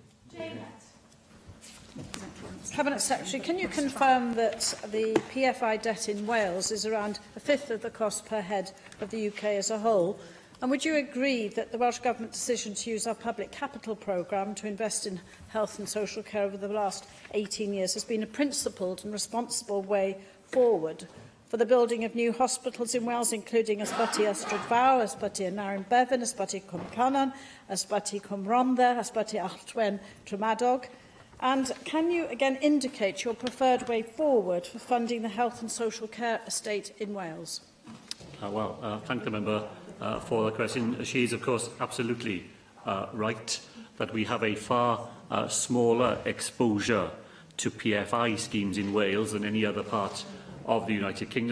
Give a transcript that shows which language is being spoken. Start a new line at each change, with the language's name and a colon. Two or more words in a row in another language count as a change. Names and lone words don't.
English: Cabinet Secretary, can you confirm that the PFI debt in Wales is around a fifth of the cost per head of the UK as a whole? And would you agree that the Welsh Government decision to use our public capital programme to invest in health and social care over the last 18 years has been a principled and responsible way forward for the building of new hospitals in Wales, including Ysbyty Ystrad Fawr, Ysbyty Narin Bevan, Ysbyty Cwm Canan, Ysbyty Cwm Rhondda, Ysbyty Alltwen Tremadog? And can you again indicate your preferred way forward for funding the health and social care estate in Wales? Thank the member for the question. She is, of course, absolutely right that we have a far smaller exposure to PFI schemes in Wales than any other part of the United Kingdom.